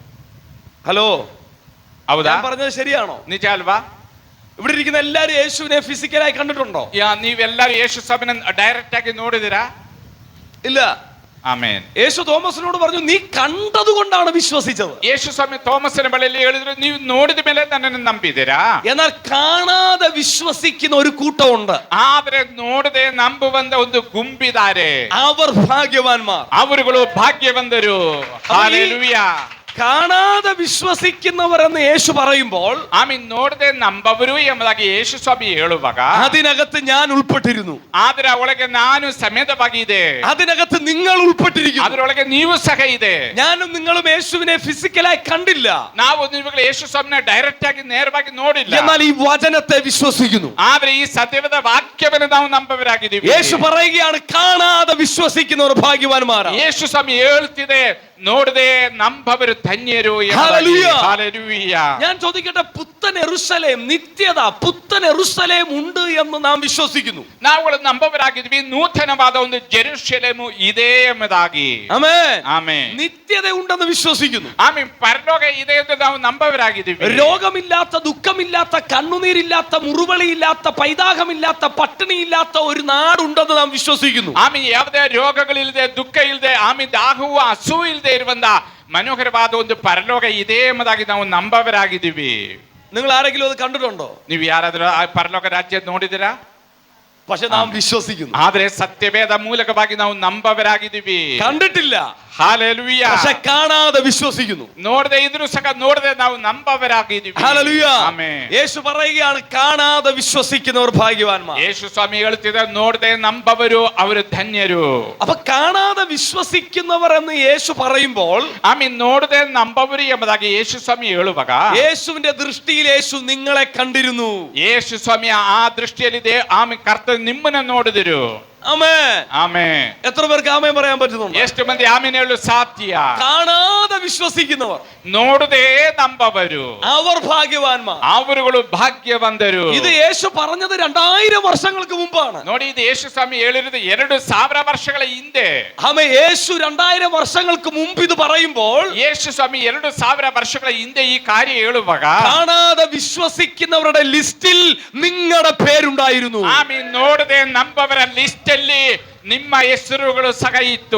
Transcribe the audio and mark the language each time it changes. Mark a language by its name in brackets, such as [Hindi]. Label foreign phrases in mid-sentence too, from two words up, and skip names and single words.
[Malayalam] ഹലോ, [Kannada] ಹೌದಾ? [Malayalam] ഞാൻ പറഞ്ഞത് ശരിയാണോ? [Kannada] ನಿಜ ಅಲ್ವಾ? [Malayalam] ഇവിടെ ഇരിക്കുന്ന എല്ലാരും യേശുവിനെ ഫിസിക്കലായി കണ്ടിട്ടുണ്ടോ? [Kannada] ನೀವೆಲ್ಲರೂ ಯೇಸು ಸ್ವಾಮಿನ ಡೈರೆಕ್ಟ್ ಆಗಿ ನೋಡಿದಿರಾ? [Malayalam] ഇല്ല. [Kannada] ಆಮೆನ್. [Malayalam] യേശു തോമസിനോട് പറഞ്ഞു, നീ കണ്ടതുകൊണ്ടാണ് വിശ്വസിച്ചത്. [Kannada] ಯೇಸು ಸ್ವಾಮಿ തോമസിನ ಬಳಿಯಲ್ಲಿ ಹೇಳಿದ್ರು, ನೀವು ನೋಡಿದ ಮೇಲೆ ನನ್ನನ್ನು ನಂಬಿದಿರಾ? [Malayalam] എന്നാൽ കാണാതെ വിശ്വസിക്കുന്ന ഒരു കൂട്ടമുണ്ട്. [Kannada] ಆದ್ರೆ ನೋಡದೆ ನಂಬುವಂತ ಒಂದು ಗುಂಪಿದ್ದಾರೆ. [Malayalam] അവർ ഭാഗ്യവാന്മാർ. [Kannada] ಅವರುಗಳು ಭಾಗ್ಯವಂತರು. ಹಲ್ಲೇಲೂಯ. [Malayalam] കാണാതെ വിശ്വസിക്കുന്നവർ എന്ന് യേശു പറയുമ്പോൾ [Kannada] ನೋಡದೆ ನಂಬವರು ಎಂಬುದಾಗಿ ಯೇಸು ಸ್ವಾಮಿ ಹೇಳುವಾಗ [Malayalam] അതിനകത്ത് ഞാൻ ഉൾപ്പെട്ടിരുന്നു. [Kannada] ಆದ್ರೆ ಒಳಗೆ ನಾನು ಸಮೇತವಾಗಿದೆ. [Malayalam] അതിനകത്ത് നിങ്ങൾ ഉൾപ്പെട്ടിരിക്കുന്നു. [Kannada] ಅದರೊಳಗೆ ನೀವು ಸಹ ಇದೆ. [Malayalam] ഞാനും നിങ്ങളും യേശുവിനെ ഫിസിക്കലായി കണ്ടില്ല. [Kannada] ನಾವು ನೀವುಗಳು ಯೇಸು ಸ್ವಾಮಿನ ಡೈರೆಕ್ಟ್ ಆಗಿ ನೇರವಾಗಿ ನೋಡಿಲ್ಲ. [Malayalam] എന്നാൽ ഈ വചനത്തെ വിശ്വസിക്കുന്നു. [Kannada] ಆದ್ರೆ ಈ ಸತ್ಯವಾದ ವಾಕ್ಯವನ್ನು ನಾವು ನಂಬವರಾಗಿದ್ದೀವಿ. [Malayalam] യേശു പറയുകയാണ്, കാണാതെ വിശ്വസിക്കുന്നവർ ഭാഗ്യവാന്മാരാണ്. [Kannada] ಯೇಸು ಸ್ವಾಮಿ ಹೇಳ್ತಿದೆ, ನೋಡದೆ ನಂಬವರು ಧನ್ಯರು. [Malayalam] ഹല്ലേലൂയ. ഞാൻ ചോദിക്കട്ടെ, പുത്തൻ യെരൂശലേം, നിത്യത, പുത്തൻ യെരൂശലേം ഉണ്ട് എന്ന് നാം വിശ്വസിക്കുന്നു. [Kannada] ನಾವುಗಳು ನಂಬವರಾಗಿದ್ವಿ, ನೂತನವಾದ ಒಂದು ಜೆರುಸಲೇಮು ಇದೆ ಎಂಬುದಾಗಿ. [Malayalam] ആമേൻ. [Kannada] ಆಮೆನ್. [Malayalam] നിത്യത ഉണ്ടെന്ന് വിശ്വസിക്കുന്നു. [Kannada] ಆಮೆನ್. ಪರಲೋಕ ಇದೆ ಎಂದು ನಾವು ನಂಬವರಾಗಿದ್ದೀವಿ. [Malayalam] രോഗമില്ലാത്ത, ദുഃഖമില്ലാത്ത, കണ്ണുനീരില്ലാത്ത, മുറിവളിയില്ലാത്ത, പൈതാഹമില്ലാത്ത, പട്ടിണിയില്ലാത്ത ഒരു നാടുണ്ടെന്ന് നാം വിശ്വസിക്കുന്നു. [Kannada] ಆಮೆನ್. ಯಾವುದೇ ರೋಗಗಳಿಲ್ಲದೆ, ದುಃಖ ಇಲ್ಲದೆ, ಆಮೆನ್, ದಾಹವು ಹಸು ಇಲ್ಲದೆ ಇರುವಂತ ಮನೋಹರವಾದ ಒಂದು ಪರಲೋಕ ಇದೆ ಎಂಬುದಾಗಿ ನಾವು ನಂಬವರಾಗಿದ್ದೀವಿ. [Malayalam] നിങ്ങൾ ആരെങ്കിലും അത് കണ്ടിട്ടുണ്ടോ? [Kannada] ನೀವು ಯಾರಾದ್ರೂ ಆ ಪರಲೋಕ ರಾಜ್ಯ ನೋಡಿದಿರಾ? [Malayalam] പക്ഷെ നാം വിശ്വസിക്കുന്നു. [Kannada] ಆದ್ರೆ ಸತ್ಯವೇದ ಮೂಲಕವಾಗಿ ನಾವು ನಂಬವರಾಗಿದ್ದೀವಿ. [Malayalam] കണ്ടിട്ടില്ല, [Kannada] ಹಾಲೆಲೂಯಾ. [Malayalam] പക്ഷെ കാണാതെ വിശ്വസിക്കുന്നു. [Kannada] ನೋಡದೆ ಇದ್ರು ಸಹ ನೋಡದೆ ನಾವು ನಂಬವರಾಗಿದ್ದೀವಿ. [Malayalam] ഹല്ലേലൂയ. [Kannada] ಆಮೆನ್. [Malayalam] യേശു പറയുകയാണ്, കാണാതെ വിശ്വസിക്കുന്നവർ ഭാഗ്യവാന്മാർ. [Kannada] ಯೇಸು ಸ್ವಾಮಿ ಹೇಳುತ್ತಿದ್ದಾರೆ, ನೋಡದೆ ನಂಬವರು ಅವರು ಧನ್ಯರು. [Malayalam] അപ്പൊ കാണാതെ വിശ്വസിക്കുന്നവർ എന്ന് യേശു പറയുമ്പോൾ [Kannada] ಆಮೇಲೆ ನೋಡದೆ ನಂಬವರು ಎಂಬುದಾಗಿ ಯೇಸು ಸ್ವಾಮಿ ಹೇಳುವಾಗ [Malayalam] യേശുവിന്റെ ദൃഷ്ടിയിൽ യേശു നിങ്ങളെ കണ്ടിരുന്നു. [Kannada] ಯೇಸು ಸ್ವಾಮಿ ಆ ದೃಷ್ಟಿಯಲ್ಲಿದೆ. ಆಮೇಲೆ ಕರ್ತನು ನಿಮ್ಮನ್ನ ನೋಡಿದರು. [Malayalam] ആമേൻ. [Kannada] ಆಮೆನ್. [Malayalam] എത്ര പേർക്ക് ആമേൻ പറയാൻ പറ്റുന്നുണ്ട്? [Kannada] ಎಷ್ಟು ಮಂದಿ ಆಮೇಲೆ ಹೇಳಲು ಸಾಧ್ಯ? [Malayalam] കാണാതെ വിശ്വസിക്കുന്നവർ, [Kannada] ನೋಡದೆ ನಂಬವರು [Malayalam] അവർ ഭാഗ്യവാന്മാർ. [Kannada] ಅವರುಗಳು ಭಾಗ್ಯವಂತರು. [Malayalam] ഇത് യേശു പറഞ്ഞത് 2000 വർഷങ്ങൾക്ക് മുമ്പാണ്. [Kannada] ನೋಡಿ, ಇದು ಯೇಸು ಸ್ವಾಮಿ ಹೇಳಿರೋದು 2000 ವರ್ಷಗಳ ಹಿಂದೆ. [Malayalam] ആമേൻ. യേശു 2000 വർഷങ്ങൾക്ക് മുമ്പ് ഇത് പറയുമ്പോൾ [Kannada] ಯೇಸು ಸ್ವಾಮಿ 2000 ವರ್ಷಗಳ ಹಿಂದೆ ಈ ಕಾರ್ಯ ಹೇಳುವಾಗ [Malayalam] കാണാതെ വിശ്വസിക്കുന്നവരുടെ ലിസ്റ്റിൽ നിങ്ങളുടെ പേരുണ്ടായിരുന്നു. [Kannada] ಆಮೇಲೆ ನೋಡದೆ ನಂಬವರ ಲಿಸ್ಟ್ ಅಲ್ಲಿ ನಿಮ್ಮ ಹೆಸರುಗಳು ಸಹ ಇತ್ತು.